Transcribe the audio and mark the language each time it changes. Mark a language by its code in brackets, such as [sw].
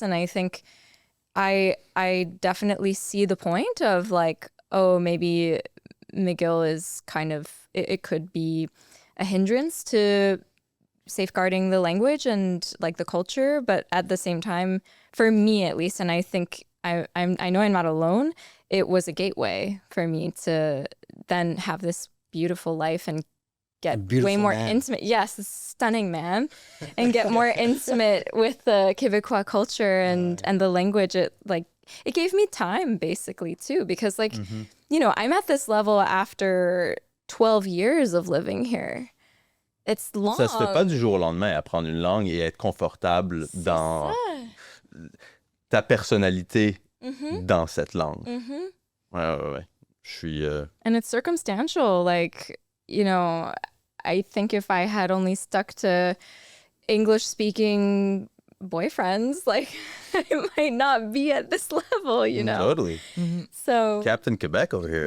[en] And I think I definitely see the point of like, oh, maybe McGill is kind of, it could be a hindrance to safeguarding the language and like the culture, but at the same time, for me at least, and I think I know I'm not alone, it was a gateway for me to then have this beautiful life and get way more intimate. Yes, a stunning man, and get more intimate with the Québécois culture and the language. It gave me time basically too, because like you know, I'm at this level after 12 years of living here. It's long. [fr] Ça se fait pas du jour au lendemain, apprendre une langue et être confortable dans ta personnalité dans cette langue. Ouais. Je suis... [en] And it's circumstantial. Like, you know, I think if I had only stuck to English-speaking boyfriends, like, I might not be at this level, you know? Totally. So... Captain Quebec over here.